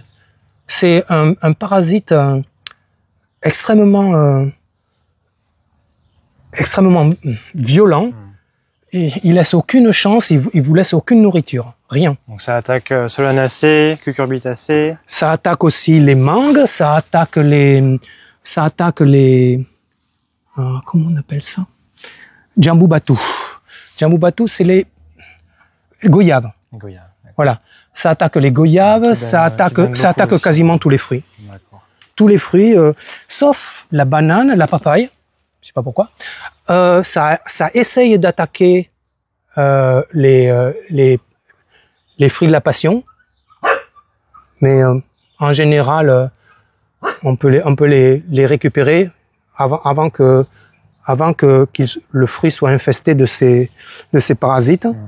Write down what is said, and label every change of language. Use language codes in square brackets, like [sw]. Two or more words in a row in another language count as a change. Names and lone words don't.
[fr] C'est un parasite extrêmement violent. Et il laisse aucune chance, il vous laisse aucune nourriture, rien. Donc ça attaque Solanacées, Cucurbitacées. Ça attaque aussi les mangues, ça attaque les comment on appelle ça? [id] Jambu batu. Jambu batu, [fr] c'est les goyaves. Voilà. Ça attaque les goyaves, ça attaque quasiment tous les fruits. Tous les fruits, sauf la banane, la papaye. Je sais pas pourquoi. Ça essaye d'attaquer les fruits de la passion, mais en général, on peut les récupérer avant que le fruit soit infesté de ces parasites.